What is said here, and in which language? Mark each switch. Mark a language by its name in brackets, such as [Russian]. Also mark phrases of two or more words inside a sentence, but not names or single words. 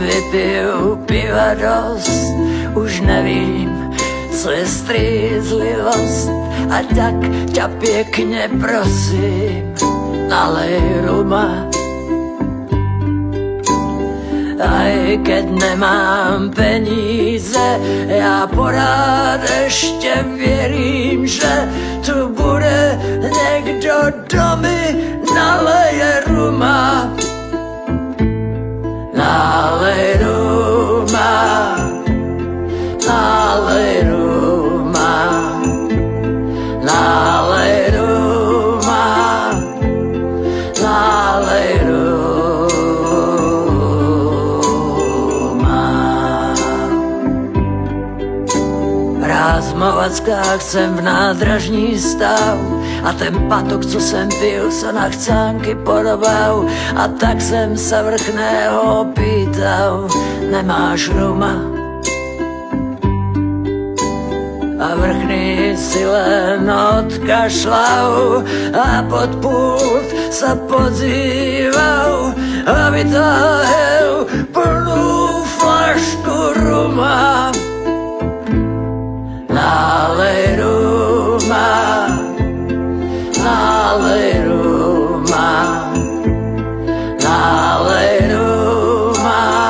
[Czech] vypiju piva dost, už nevím, co je střízlivost. A tak ťa pěkně prosím, nalej ruma. [Slovak] Aj keď nemám [Czech] peníze, ja porád ešte věřím, že tu bude někdo, kdo mi naleje ruma. Nalej ruma, nalej ruma, nalej ruma, nalej ruma. Razmovackách jsem v nádražní stav a ten patok, co jsem pil, se na chcánky podobal. A tak jsem se vrchného pýtal, nemáš ruma? [Slovak] A vrchný si len odkašľal a pod pult sa pozýval a vytáhel plnú flašku ruma. [Czech] Nalej ruma, nalej ruma, nalej ruma,